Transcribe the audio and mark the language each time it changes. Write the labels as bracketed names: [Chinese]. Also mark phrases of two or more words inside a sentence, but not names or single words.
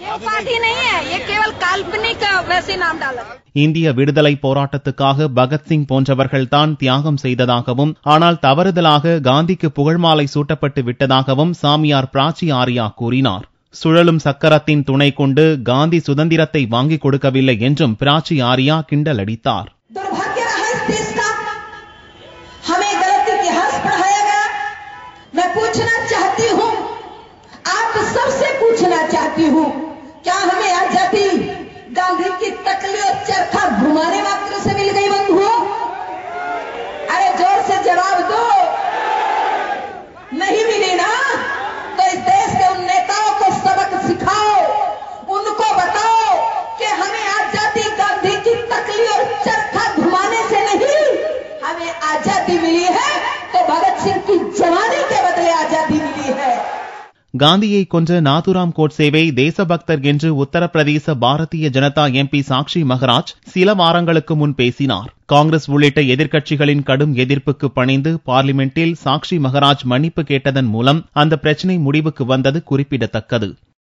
[Tamil] இந்திய விடுதலை போராட்டத்துக்காக பகத்சிங் போன்றவர்கள்தான் தியாகம் செய்ததாகவும், ஆனால் தவறுதலாக காந்திக்கு புகழ்மாலை சூட்டப்பட்டு விட்டதாகவும் சாமியார் பிராச்சி ஆர்யா கூறினார். சுழலும் சக்கரத்தின் துணை கொண்டு காந்தி சுதந்திரத்தை வாங்கிக் கொடுக்கவில்லை என்றும் பிராச்சி ஆர்யா கிண்டலடித்தார். [Hindi] गांधी की तकली और चरखा घुमाने मात्र से मिल गई बंधुओं? अरे जोर से जवाब दो, नहीं मिली ना? तो इस देश के उन नेताओं को सबक सिखाओ, उनको बताओ कि हमें आजादी गांधी की तकली और चरखा घुमाने से नहीं, हमें आजादी मिली है तो भगत सिंह की जवानी के बदले आजादी मिली है. [Tamil] காந்தியை கொன்ற நாதுராம் கோட்சேவை தேசபக்தர் என்று உத்தரப்பிரதேச பாரதிய ஜனதா எம்பி சாக்ஷி மகராஜ் சில வாரங்களுக்கு முன் பேசினார். காங்கிரஸ் உள்ளிட்ட எதிர்க்கட்சிகளின் கடும் எதிர்ப்புக்கு பணிந்து பார்லிமெண்டில் சாக்ஷி மகராஜ் மன்னிப்பு கேட்டதன் மூலம் அந்த பிரச்சினை முடிவுக்கு வந்தது குறிப்பிடத்தக்கது.